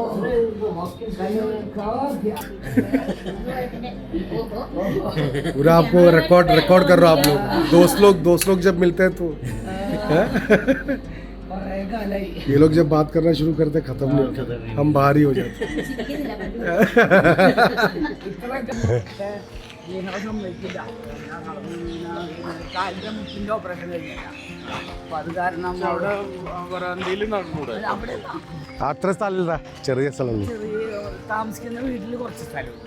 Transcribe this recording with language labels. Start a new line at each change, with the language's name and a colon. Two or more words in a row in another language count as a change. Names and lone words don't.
Hindi: पूरा आपको रिकॉर्ड कर रहा हूँ. आप दोस्त लोग जब मिलते हैं तो ये लोग जब बात करना शुरू करते खत्म नहीं होता, हम बाहर ही हो जाते.
Malayalam: അത്ര സ്ഥലമില്ല, ചെറിയ സ്ഥലം. താമസിക്കുന്ന വീട്ടിൽ കുറച്ച് സ്ഥലമുണ്ട്.